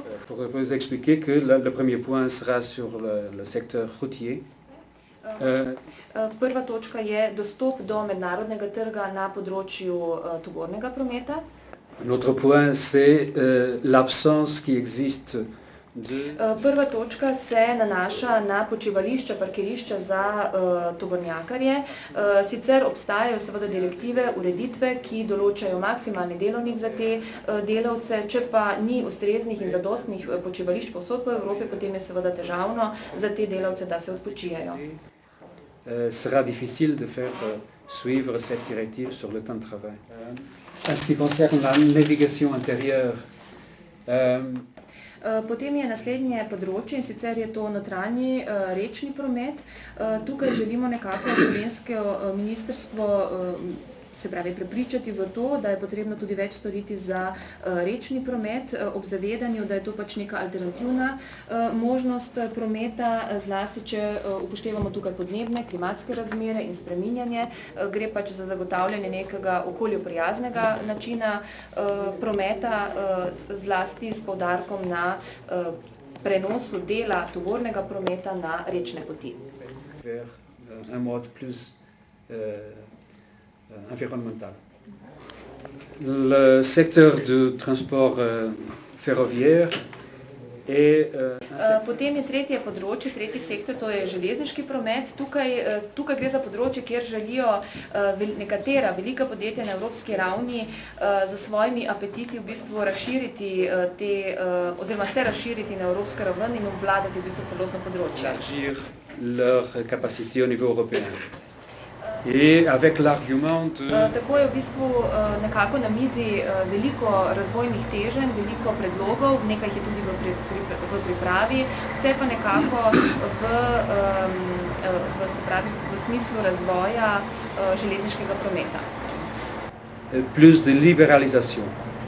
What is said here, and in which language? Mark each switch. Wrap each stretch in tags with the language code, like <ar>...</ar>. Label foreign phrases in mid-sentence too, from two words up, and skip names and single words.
<fr>Pour vous expliquer que le premier point sera sur le secteur routier.</fr> <sl>Prva točka je dostop do mednarodnega trga na področju tovornega prometa.</sl> <fr>Un autre point, c'est l'absence qui existe de...</fr> <sl>Prva točka se nanaša na počivališča, parkirišča za tovornjakarje. Sicer obstajajo seveda direktive, ureditve, ki določajo maksimalni delovnik za te delavce, če pa ni ustreznih in zadostnih počivališč povsod po Evropi, potem je seveda težavno za te delavce, da se odpočijajo.</sl> <fr>Sera difficile de faire suivre cette directive sur le temps de travail. En ce qui concerne la navigation intérieure,</fr> <sl>Potem je naslednje področje in sicer je to notranji rečni promet. Tukaj želimo nekako slovensko ministrstvo se pravi prepričati v to, da je potrebno tudi več storiti za rečni promet, ob zavedanju, da je to pač neka alternativna možnost prometa, zlasti če upoštevamo tukaj podnebne, klimatske razmere in spreminjanje. Gre pač za zagotavljanje nekega okolju prijaznega načina prometa, zlasti s poudarkom na prenosu dela tovornega prometa na rečne poti.</sl> <fr>Un mode plus environnemental. Le secteur du transport ferroviaire est</fr> <sl>Potem je tretje področje, tretji sektor, to je železniški promet. Tukaj gre za področje, kjer želijo nekatera velika podjetja na evropski ravni za svojimi apetiti v bistvu razširiti oziroma se razširiti na evropsko raven in obvladati v bistvu celotno področje.</sl> <fr>Élargir leur capacité au niveau européen. Et avec l'argument de...</fr> <sl>Tako je v bistvu nekako na mizi veliko razvojnih teženj, veliko predlogov, nekaj jih je tudi v pripravi, vse pa nekako v smislu razvoja železniškega prometa.</sl> <fr>Plus de libéralisation.</fr>